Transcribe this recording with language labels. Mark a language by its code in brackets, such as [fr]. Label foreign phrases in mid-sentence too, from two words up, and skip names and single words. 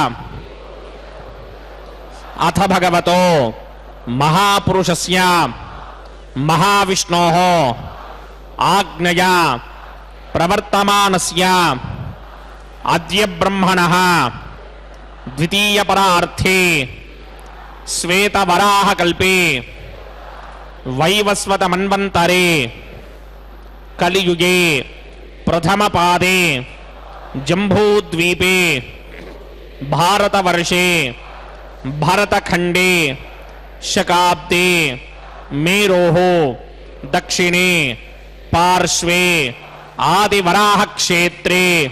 [sa] అథ భగవతో మహాపురుషస్య మహావిష్ణోః ఆజ్ఞయా ప్రవర్తమానస్య అద్య బ్రహ్మణః ద్వితీయ పరార్థే श्वेतवराहकल्पे वैवस्वतमन्वन्तरे कलियुगे प्रथमपादे जम्बूद्वीपे भारतवर्षे भरतखण्डे शकाब्दे मेरोः दक्षिणे पार्श्वे आदिवराहक्षेत्रे